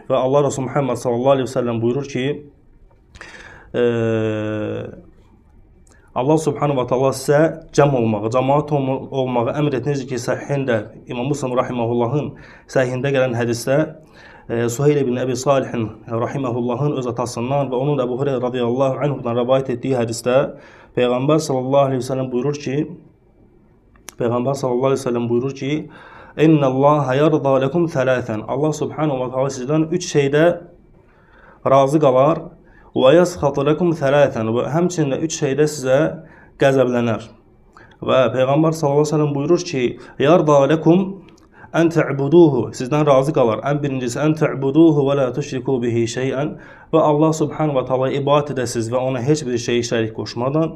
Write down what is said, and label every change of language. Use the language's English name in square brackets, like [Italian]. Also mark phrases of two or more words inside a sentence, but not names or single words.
[Azerbaijani] Və Allah Resulü Muhammed [Arabic] صلى الله عليه وسلم [Azerbaijani] buyurur ki, Allah [Arabic] سبحانه وتعالى [Azerbaijani] sizə cəm olmağı, cəmaat olmağı əmr etdiniz ki, səhihində, İmam Müslim rahiməhullahın səhihində gələn hədisdə Suheyl ibn Əbi Salihin rahiməhullahın öz atasından və onun da Əbu Hüreyra [Arabic] رضي الله عنه [Azerbaijani] rəvayət etdiyi hədisdə Peyğəmbər [Arabic] صلى الله عليه وسلم [Azerbaijani] buyurur ki, [Arabic] إن الله يرضى لكم ثلاثا. [Azerbaijani] Allah [Arabic] سبحانه وتعالى [Azerbaijani] sizdən üç şeydə razı qalar və [Arabic] يسخط لكم ثلاثا [Azerbaijani] və həmçinin üç şeydə sizə qəzəblənər. Və Peyğəmbər [Arabic] صلى الله عليه وسلم [Azerbaijani] buyurur ki, [Arabic] يرضى لكم أن تعبدوه, [Azerbaijani] sizdən razı qalar. Ən birincisi [Arabic] أن تعبدوه ولا تشركوا به شيئا [Azerbaijani] və Allah [Arabic] سبحانه وتعالى [Azerbaijani] ibadət edəsiz və ona heç bir şeyi şərik qoşmadan.